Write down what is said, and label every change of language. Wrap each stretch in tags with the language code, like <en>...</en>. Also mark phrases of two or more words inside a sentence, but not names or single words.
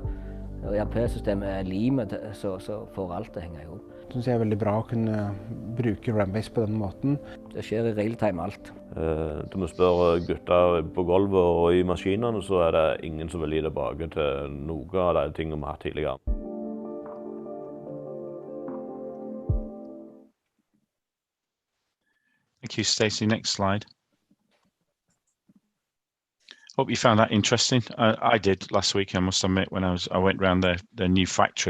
<no>ERP-systemet er limet, så får alt det henge i hop. Jeg synes det er veldig bra å kunne bruke RamBase på den måten. Det skjer i real-time alt. Når vi spør gutter på gulvet og i maskinene, så er det ingen som vil gi tilbake til noe av de tingene vi har hatt tidligere.</no> <en>Thank you, Stacey. Next slide. Hope you found that interesting. I did last week, I must admit, when I went around their new factory.</en>